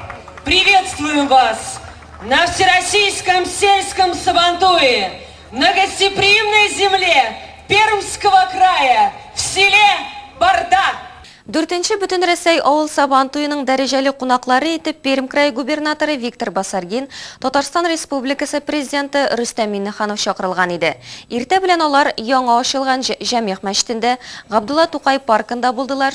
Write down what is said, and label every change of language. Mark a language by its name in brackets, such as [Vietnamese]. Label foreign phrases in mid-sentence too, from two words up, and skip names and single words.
[Russian] Приветствуем вас на Всероссийском сельском Сабантуе, на гостеприимной земле Пермского края, в селе Барда. [Tatar] 4нче Бөтенрәсәй авыл Сабантуеның дәрәҗәле кунаклары итеп Пермь крае губернаторы Виктор Басаргин, Татарстан Республикасы президенты Рөстәм Миңнеханов чакырылган иде. Иртә белән алар яңа ачылган җәмигъ мәчетендә Габдулла Тукай паркында булдылар.